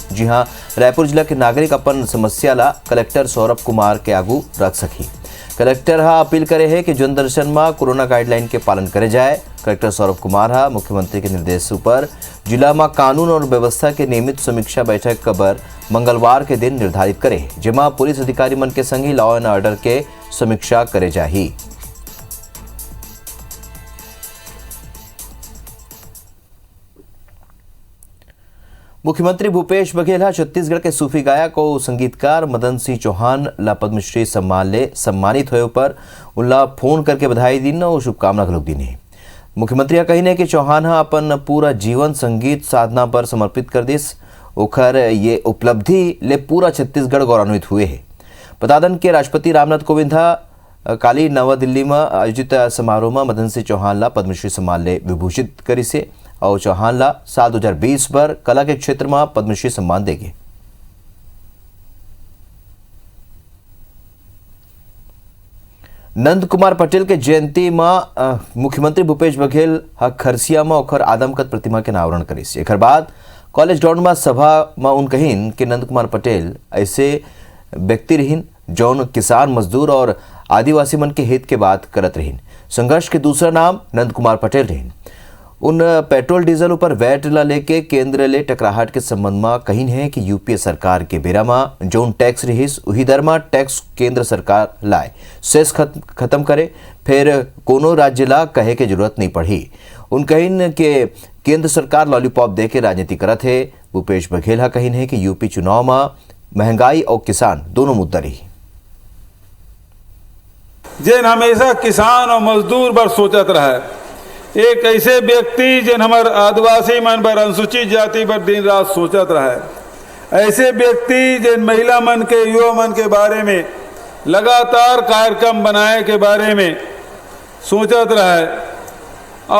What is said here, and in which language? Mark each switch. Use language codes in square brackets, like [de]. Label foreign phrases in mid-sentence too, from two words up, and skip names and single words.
[hne] जी हाँ, रायपुर जिला के नागरिक अपन समस्या ला कलेक्टर सौरभ कुमार के आगू रख सकी। कलेक्टर अपील करे है कि जनदर्शन में कोरोना गाइडलाइन के पालन करे जाए। कलेक्टर सौरभ कुमार मुख्यमंत्री के निर्देश पर जिला में कानून और व्यवस्था के नियमित समीक्षा बैठक कबर मंगलवार के दिन निर्धारित करे, जेमा पुलिस अधिकारी मन के संग ही [en] law and order [hne] के समीक्षा करे जाही। मुख्यमंत्री भूपेश बघेल छत्तीसगढ़ के सूफी गायक और संगीतकार मदन सिंह चौहान ला पद्मश्री सम्मान ले सम्मानित हुए पर उनला फोन करके बधाई दिन और शुभकामना घलोक दी। मुख्यमंत्री कही कि चौहान अपन पूरा जीवन संगीत साधना पर समर्पित कर दिस। ओखर ये उपलब्धि ले पूरा छत्तीसगढ़ गौरवान्वित हुए है। बता दें कि राष्ट्रपति रामनाथ कोविंद काली नवा दिल्ली में आयोजित समारोह में मदन सिंह चौहान ला पद्मश्री सम्मान ले विभूषित करी से और चौहान ला साल 2020 पर कला के क्षेत्र में पद्मश्री सम्मान देंगे। नंद कुमार पटेल के जयंती में मुख्यमंत्री भूपेश बघेल खरसिया में ओखर आदमकद प्रतिमा के अनावरण करिस। एक बाद कॉलेज ग्राउंड में सभा में उन कहिन कि नंद कुमार पटेल ऐसे व्यक्ति रहीन जौन किसान, मजदूर और आदिवासी मन के हित के बात करत रहीन। संघर्ष के दूसरा नाम नंद कुमार पटेल रहीन। उन पेट्रोल डीजल ऊपर वैट ला लेके केंद्र ले टकराहट के संबंध में कहीन है कि यूपीए सरकार के बेरा में जोन टैक्स रहीस उही दर में टैक्स केंद्र सरकार लाए सेस खत्म करे, फिर कोनो राज्य ला कहे के जरूरत नहीं पड़ी। उन कहीन के केंद्र सरकार लॉलीपॉप दे के राजनीति करत है। भूपेश बघेल कहीन है कि यूपी चुनाव में महंगाई और किसान दोनों मुद्दा रही। जिन हमेशा किसान और मजदूर पर सोचत रहा, एक ऐसे व्यक्ति जिन हमार आदिवासी मन पर, अनुसूचित जाति पर दिन रात सोचत रहा, ऐसे व्यक्ति जिन महिला मन के, युवा मन के बारे में लगातार कार्यक्रम बनाए के बारे में सोचत रहा।